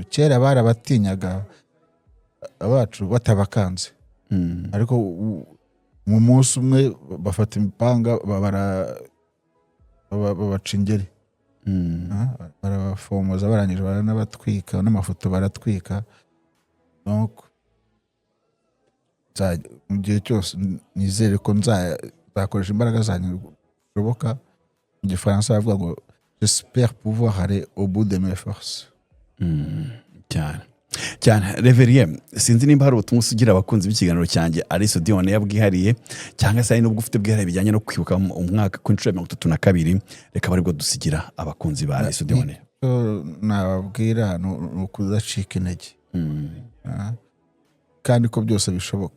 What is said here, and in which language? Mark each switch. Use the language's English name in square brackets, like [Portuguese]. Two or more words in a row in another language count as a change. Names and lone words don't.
[Kinyarwanda] Kera barabatinyaga abacu batabakanze ariko mu munsi umwe bafata imipanga babaca ingeri. Barabafomoza barangije baranabatwika n'amafoto baratwika. Donc mu gihe cyose nizere ko nzakoresha imbaraga zanyu bishoboka. Mu Gifaransa bavuga ngo [French] j'espère pouvoir aller au bout de mes forces. [Kinyarwanda] Cyane Reverie sinzi nimba hari ubutumwa usugira abakunzi b'ikiganiro cyanjye Alice Dione yabwihariye cyangwa se nubwo ufite bwihariye bijyanye no kwibuka umwaka ku 32 reka bari bwo dusigira abakunzi ba Alice Dione. Nababwira no kuzacika intege kandi ko byose bishoboka.